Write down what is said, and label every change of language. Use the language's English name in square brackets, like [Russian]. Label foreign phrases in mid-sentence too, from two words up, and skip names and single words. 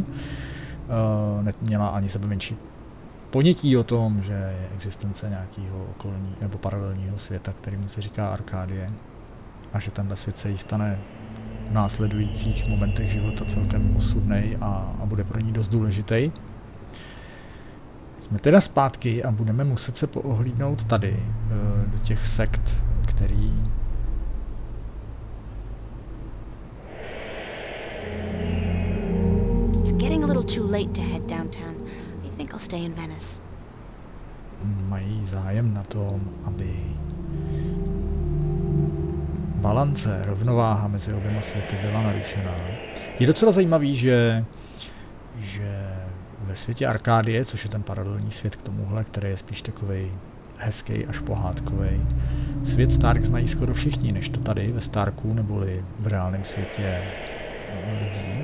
[Czech] Neměla ani sebe menší ponětí o tom, že je existence nějakého okolní nebo paralelního světa, kterému se říká Arkádie, a že tenhle svět se jí stane v následujících momentech života celkem osudnej a bude pro ní dost důležitý. Jsme teda zpátky a budeme muset se poohlídnout tady do těch sekt, který [English] It's getting a little too late to head downtown. I think I'll stay in Venice. [Czech] Mají zájem na tom, aby balance, rovnováha mezi oběma světy byla narušená. Je docela zajímavý, že ve světě Arkádie, což je ten paralelní svět k tomuhle, který je spíš takovej hezký až pohádkovej, svět Stark znají skoro všichni, než to tady ve Starku neboli v reálném světě lidí.